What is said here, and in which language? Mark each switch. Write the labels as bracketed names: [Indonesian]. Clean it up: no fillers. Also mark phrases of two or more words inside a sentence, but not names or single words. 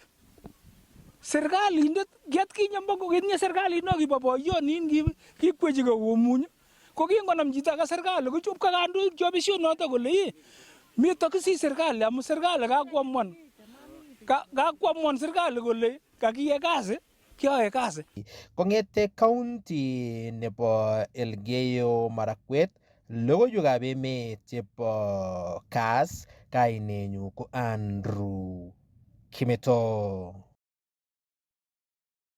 [Kalenjin] Serikalindet kiatkinye mbako ketinye serikalit no kibo boyonin kikwechi komuny ko kingonam chito aka serikali kochop kandoik chobishonoto kole mito kisi serikali amu serikali kakwamwan serikali kole kakiye kazi kyoe kazi. Kong'ete county nebo Elgeyo Marakwet logoiwekab emet chebo Kass, kainenyu ko Andrew Kimeto.